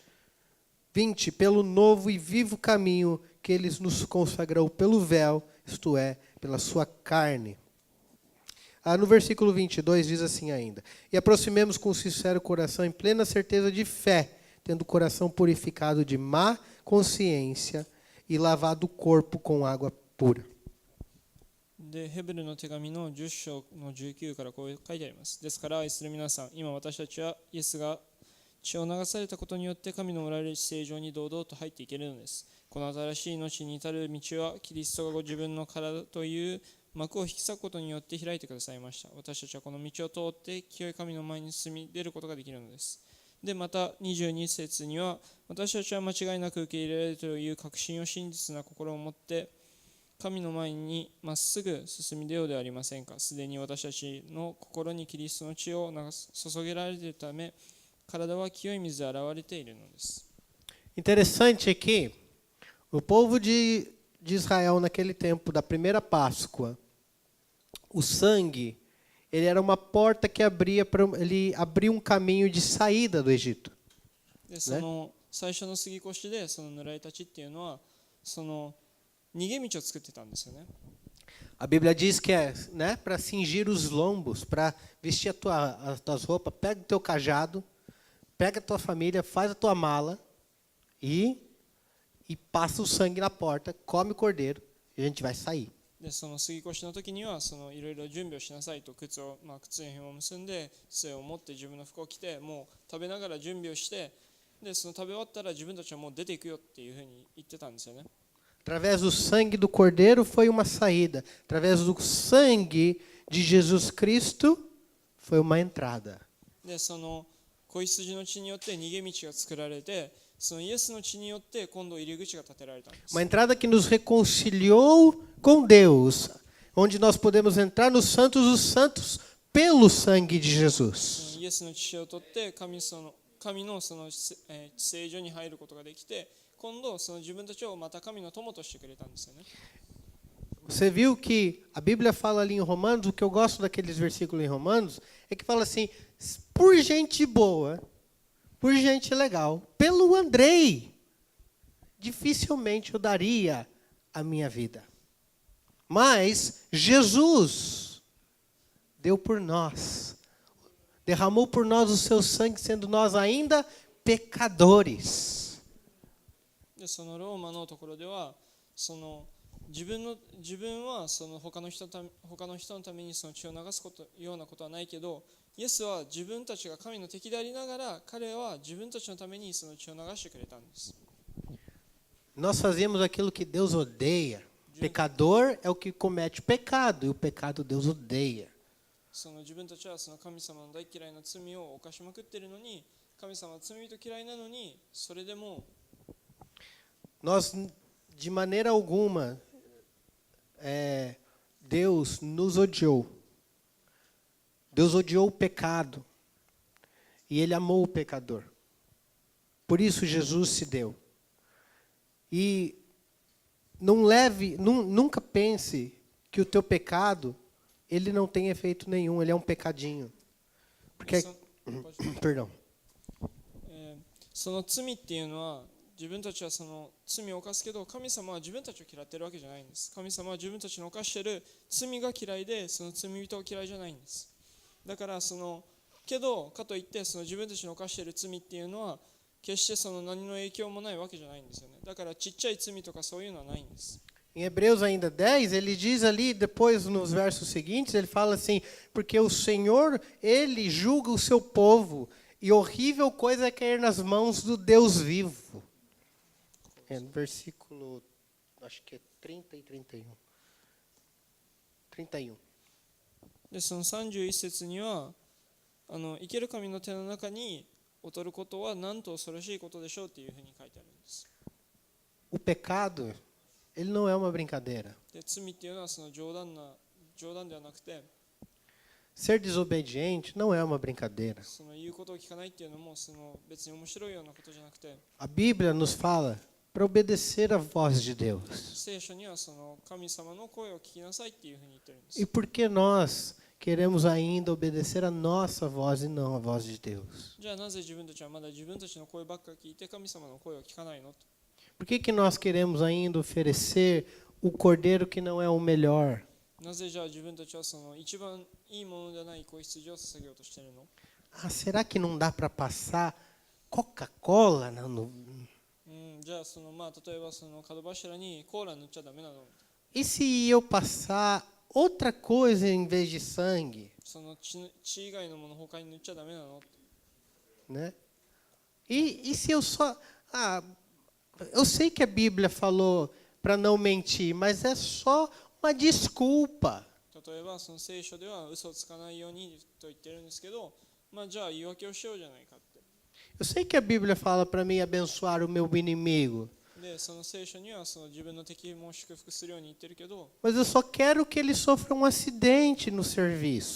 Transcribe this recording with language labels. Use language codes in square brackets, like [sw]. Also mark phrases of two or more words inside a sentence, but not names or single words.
[pt] 20, pelo novo e vivo caminho que ele nos consagrou pelo véu, isto é, pela sua carne. No versículo 22 diz assim ainda: e aproximemos com sincero coração, em plena certeza de fé, tendo o coração purificado de má consciência e lavado o corpo com água pura. [ja] でヘブルの手紙の10章の19からこう書いてあります。ですから愛する皆さん、今私たちはイエスが血を流されたことによって神のおられる聖所に堂々と入っていけるのです。この新しい命に至る道はキリストがご自分の体という幕を引き裂くことによって開いてくださいました。私たちはこの道を通って清い神の前に進み出ることができるのです。でまた22節には、私たちは間違いなく受け入れられるという確信を真実な心を持って神の前にまっすぐ進み出ようではありませんか。すでに私たちの心にキリストの血を注げられているため、体は清い水で洗われているのです。 [pt] Interessante aqui, o povo de Israel naquele tempo da primeira Páscoa, o sangue, ele era uma porta que ele abria um caminho de saída do Egito. [ja] でその最初の杉越でその塗られた血っていうのはその逃げ道を作ってたんですよね。 [pt] A Bíblia diz que é, né, para cingir os lombos, para vestir as tuas roupas, pega o teu cajado, pega a tua família, faz a tua mala e passa o sangue na porta, come o cordeiro e a gente vai sair. [ja] でその杉越の時にはそのいろいろ準備をしなさいと、靴の紐を結んで杖を持って自分の服を着て、もう食べながら準備をして、でその食べ終わったら自分たちはもう出ていくよっていうふうに言ってたんですよね。 [pt] Através do sangue do cordeiro foi uma saída. Através do sangue de Jesus Cristo foi uma entrada. [ja] でその子羊の血によって逃げ道が作られて、そのイエスの血によって今度入り口が建てられたんです。 [pt] Uma entrada que nos reconciliou com Deus, onde nós podemos entrar nos Santos dos Santos pelo sangue de Jesus. [ja] イエスの血を取って神のその聖所に入ることができて、今度その自分たちをまた神の友としてくれたんですよね。 [pt] Você viu que a Bíblia fala ali em Romanos, o que eu gosto daqueles versículos em Romanos, é que fala assim, por gente boa, por gente legal, pelo Andrei, dificilmente eu daria a minha vida. Mas Jesus deu por nós, derramou por nós o seu sangue, sendo nós ainda pecadores. [ja] でそのローマのところではその自分はその他の人のためにその血を流すようなことはないけど、イエスは自分たちが神の敵でありながら、彼は自分たちのためにその血を流してくれたんです。 [pt] Nós fazemos aquilo que Deus odeia. Pecador é o que comete o pecado, e o pecado Deus odeia. [ja] その自分たちはその神様の大嫌いな罪を犯しまくっているのに、神様は罪人嫌いなのに、それでも [pt] Nós, de maneira alguma, Deus nos odiou. Deus odiou o pecado. E Ele amou o pecador. Por isso Jesus se deu. E nunca pense que o teu pecado, ele não tem efeito nenhum, ele é um pecadinho. Porque, perdão. [ja] その罪っていうのは自分たちはその罪を犯すけど、神様は自分たちを嫌っているわけじゃないんです。神様は自分たちの犯している罪が嫌いで、その罪人は嫌いじゃないんです。だからけどかといって自分たちの犯している罪っていうのは決して何の影響もないわけじゃないんですよね。だからちっちゃい罪とかそういうのはないんです。 [pt] Em Hebreus ainda 10, ele diz ali, depois nos versos seguintes, ele fala assim, porque o Senhor, ele julga o seu povo, e horrível coisa é cair nas mãos do Deus vivo. É no versículo, acho que é 30 e 31. 31. [ja] でその31節には生ける神の手の中に劣ることはなんと恐ろしいことでしょうっていうふうに書いてあるんです。 [pt] O pecado, ele não é uma brincadeira. [ja] で罪っていうのは冗談ではなくて、 [pt] Ser desobediente não é uma brincadeira. [ja] 言うことを聞かないっていうのも別に面白いようなことじゃなくて、 [pt] A Bíblia nos fala para obedecer a voz de Deus. [ja] 聖書には神様の声を聞きなさいっていうふうに言ってるんです。 [pt] E por que nós queremos ainda obedecer a nossa voz e não a voz de Deus? [ja] じゃあなぜ自分たちはまだ自分たちの声ばっか聞いて神様の声を聞かないの？ [pt] Por que nós queremos ainda oferecer o cordeiro que não é o melhor? [ja] なぜじゃあ自分たちは一番いいものではない子羊を捧げようとしているの？ [pt] Ah, será que não dá para passar Coca-Cola no... [ja] じゃあ例えば角柱にコーラ塗っちゃダメなの？ [pt] E se eu passar outra coisa em vez de sangue? [ja] 血以外のもの他に塗っちゃダメなの？ [pt] Né? E se eu só... Ah, eu sei que a Bíblia falou para não mentir, mas é só uma desculpa. [ja] 例えば聖書では嘘をつかないようにと言ってるんですけど、じゃあ言い訳をしようじゃないかって。 [pt] Eu sei que a Bíblia fala para mim abençoar o meu inimigo, [ja] で聖書には自分の敵も祝福するように言ってるけど、 [pt] mas eu só quero que ele sofra um acidente no serviço.